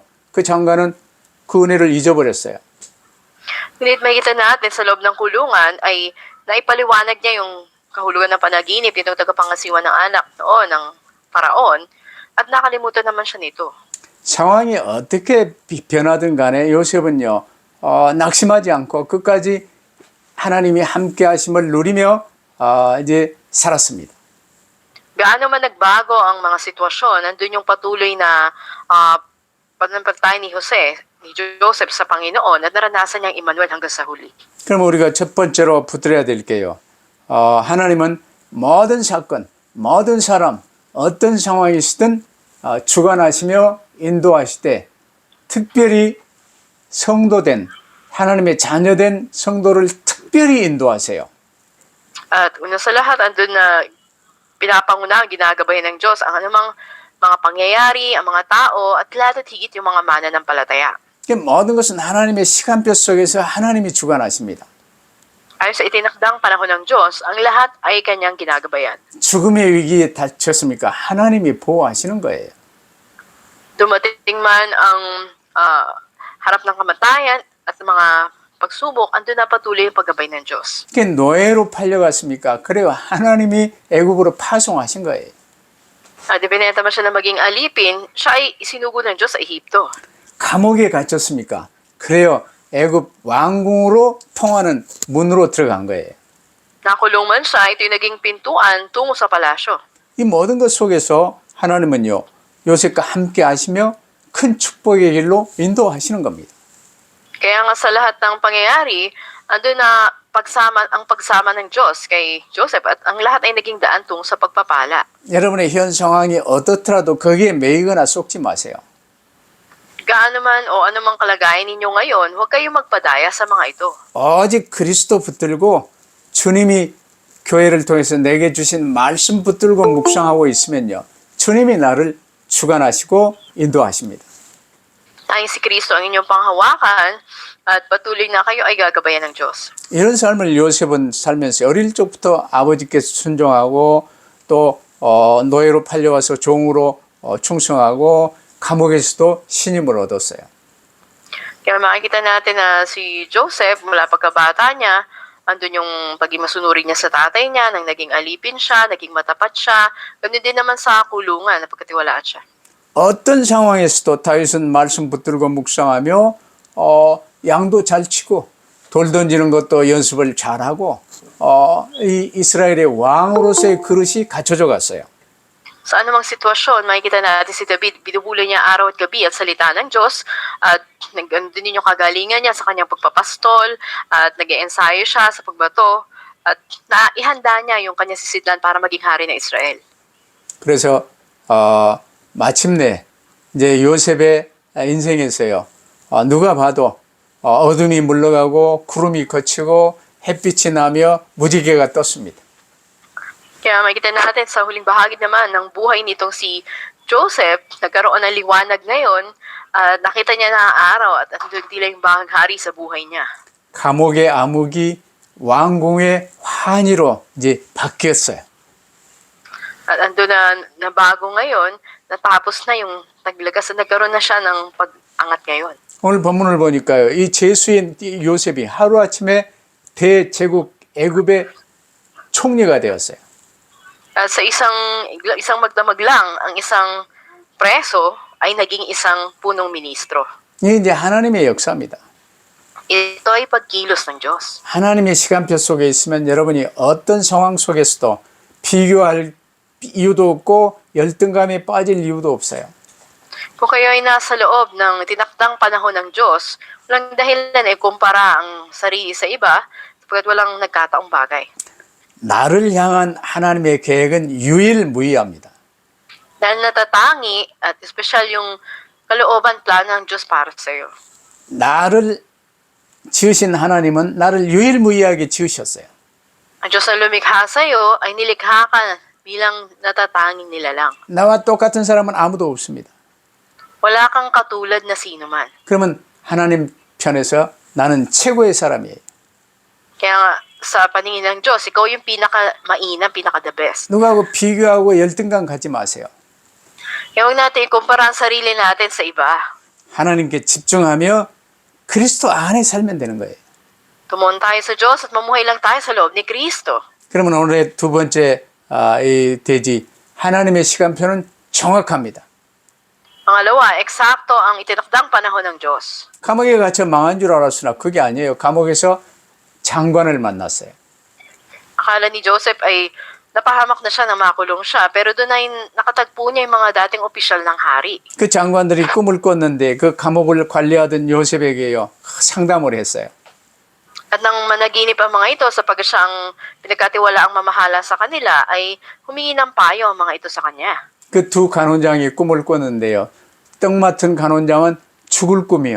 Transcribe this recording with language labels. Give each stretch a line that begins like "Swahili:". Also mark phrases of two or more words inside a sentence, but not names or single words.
Korean: 그 장관은 그 은혜를 잊어버렸어요.
Filipino: Ngunit makikita natin sa loob ng kulungan ay naipaliwanag niya yung kahulugan ng panaginip nitong tagapangasiwa ng anak noon ng paraon at nakalimutan naman siya nito.
Korean: 상황이 어떻게 변하든 간에 요셉은요 낙심하지 않고 끝까지 하나님이 함께 하심을 누리며 이제 살았습니다.
Filipino: Gaano man nagbago ang mga sitwasyon, nandun yung patuloy na pananampalataya ni Joseph sa Panginoon at naranasan niyang Emmanuel hanggang sa huli.
Korean: 그럼 우리가 첫 번째로 붙들어야 될 게요. 하나님은 모든 사건, 모든 사람, 어떤 상황이시든 주관하시며 인도하시되 특별히 성도된 하나님의 자녀된 성도를 특별히 인도하세요.
Filipino: At una sa lahat, andun na pinapanguna, ginagabayan ng Diyos ang anumang mga pangyayari, ang mga tao, at lahat at higit yung mga mananampalataya.
Korean: 모든 것은 하나님의 시간표 속에서 하나님이 주관하십니다.
Filipino: Ayon sa itinakdang panahon ng Diyos, ang lahat ay kanyang ginagabayan.
Korean: 죽음의 위기에 닥쳤습니까? 하나님이 보호하시는 거예요.
Filipino: Dumating man ang harap ng kamatayan at mga pagsubok, andun na patuloy yung paggabay ng Diyos.
Korean: 노예로 팔려갔습니까? 그래요. 하나님이 애굽으로 파송하신 거예요.
Filipino: Ibinenta man siya na maging alipin, siya ay isinugo ng Diyos sa Ehipto.
Korean: 감옥에 갇혔습니까? 그래요. 애굽 왕궁으로 통하는 문으로 들어간 거예요.
Filipino: Nakulong man siya, ito yung naging pintuan tungo sa palasyo.
Korean: 이 모든 것 속에서 하나님은요. 요셉과 함께 하시며 큰 축복의 길로 인도하시는 겁니다.
Filipino: Kaya nga sa lahat ng pangyayari, andun na ang pagsama ng Diyos kay Joseph at ang lahat ay naging daan tungo sa pagpapala.
Korean: 여러분의 현 상황이 어떻더라도 거기에 매이거나 속지 마세요.
Filipino: Gaano man o anumang kalagayan ninyo ngayon, huwag kayong magpadaya sa mga ito.
Korean: 오직 그리스도 붙들고 주님이 교회를 통해서 내게 주신 말씀 붙들고 묵상하고 있으면요. 주님이 나를 주관하시고 인도하십니다.
Filipino: Ayon si Kristo ang inyong panghawakan at patuloy na kayo ay gagabayan ng Diyos.
Korean: 이런 삶을 요셉은 살면서 어릴 적부터 아버지께 순종하고 또 노예로 팔려와서 종으로 충성하고 감옥에서도 신임을 얻었어요.
Filipino: Kaya makikita natin na si Joseph mula pagkabata niya andun yung pagiging masunurin niya sa tatay niya, nang naging alipin siya, naging matapat siya. Ganun din naman sa kulungan, napagkatiwalaan siya.
Korean: 어떤 상황에서도 다윗은 말씀 붙들고 묵상하며 양도 잘 치고 돌 던지는 것도 연습을 잘하고 이 이스라엘의 왕으로서의 그릇이 갖춰져 갔어요.
Filipino: Sa anumang sitwasyon, makikita natin si David, binubulo niya araw at gabi ang salita ng Diyos at andun din yung kagalingan niya sa kanyang pagpapastol at nag-ensayo siya sa pagbato at naihanda niya yung kanyang sisidlan para maging hari ng Israel.
Korean: 그래서 마침내 이제 요셉의 인생에서요. 누가 봐도 어둠이 물러가고 구름이 걷히고 햇빛이 나며 무지개가 떴습니다.
Filipino: Kaya makikita natin sa huling bahagi naman ng buhay nitong si Joseph, nagkaroon ng liwanag ngayon at nakita niya na ang araw at andun tila yung bahang hari sa buhay niya.
Korean: 감옥의 암흑이 왕궁의 환희로 이제 바뀌었어요.
Filipino: At andun na bago ngayon, natapos na yung naglagas na nagkaroon na siya ng pag-angat ngayon.
Korean: 오늘 본문을 보니까요. 이 제수인 요셉이 하루아침에 대제국 애굽의 총리가 되었어요.
Filipino: At sa isang magdamag lang, ang isang preso ay naging isang punong ministro.
Korean: 이게 이제 하나님의 역사입니다.
Filipino: Ito ay pagkilos ng Diyos.
Korean: 하나님의 시간표 속에 있으면 여러분이 어떤 상황 속에서도 비교할 이유도 없고 열등감에 빠질 이유도 없어요.
Filipino: Kung kayo ay nasa loob ng tinakdang panahon ng Diyos, walang dahilan ay kumpara ang sarili sa iba sapagkat walang nagkataong bagay.
Korean: 나를 향한 하나님의 계획은 유일무이합니다.
Filipino: Dahil natatangi at espesyal yung kalooban plano ng Diyos para sa iyo.
Korean: 나를 지으신 하나님은 나를 유일무이하게 지으셨어요.
Filipino: Ang Diyos na lumikha sa iyo ay nilikha ka bilang natatanging nilalang.
Korean: 나와 똑같은 사람은 아무도 없습니다.
Filipino: Wala kang katulad na sino man.
Korean: 그러면 하나님 편에서 나는 최고의 사람이에요.
Filipino: Kaya nga, sa paningin ng Diyos, ikaw yung pinaka-mainam, pinaka-
English: the best.
Korean: 누구하고 비교하고 열등감 갖지 마세요.
Filipino: Kaya huwag natin ikumpara ang sarili natin sa iba.
Korean: 하나님께 집중하며 그리스도 안에 살면 되는 거예요.
Filipino: Tumon tayo sa Diyos at mamuhay lang tayo sa loob ni Kristo.
Korean: 그러면 오늘의 두 번째 이 대지 하나님의 시간표는 정확합니다.
Filipino: Pangalawa, eksakto ang itinakdang panahon ng Diyos.
Korean: 감옥에 갇혀 망한 줄 알았으나 그게 아니에요. 감옥에서 장관을 만났어요.
Filipino: Akala ni Joseph ay napahamak na siya na makulong siya, pero doon ay nakatagpo niya yung mga dating opisyal ng hari.
Korean: 그 장관들이 꿈을 꿨는데 그 감옥을 관리하던 요셉에게요 상담을 했어요.
Filipino: At nang managinip ang mga ito sapagkat siyang pinagkatiwala ang mamahala sa kanila, ay humingi ng payo ang mga ito sa kanya.
Korean: 그 두 간원장이 꿈을 꿨는데요. 떡 맡은 간원장은 죽을 꿈이요.